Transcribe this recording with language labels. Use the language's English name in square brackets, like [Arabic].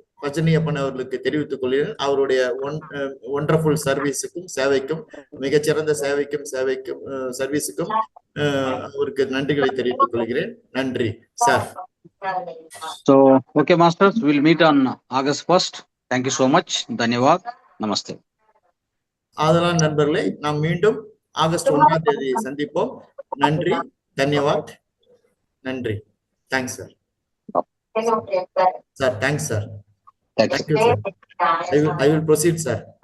[Tamil] பஜனியப்பன் அவர்களுக்கு தெரிவித்துக் கொள்கிறேன். அவருடைய ஒண்டர்ஃபுல் சர்வீஸுக்கும் சேவைக்கும், மிகச்சிறந்த சேவைக்கும் சர்வீஸுக்கும் அவருக்கு நன்றிகளை தெரிவித்துக் கொள்கிறேன். நன்றி sir. [English] So, okay, masters, we'll meet on August 1st. Thank you so much. Dhanyawad. Namaste. [Tamil] ஆதலால் நண்பர்களே, நாம் மீண்டும் ஆகஸ்ட் 1ஆம் தேதி சந்திப்போம். நன்றி, தன்யவாத், நன்றி. Thanks sir. [English] Sir thanks sir. Thank you sir. I will proceed sir.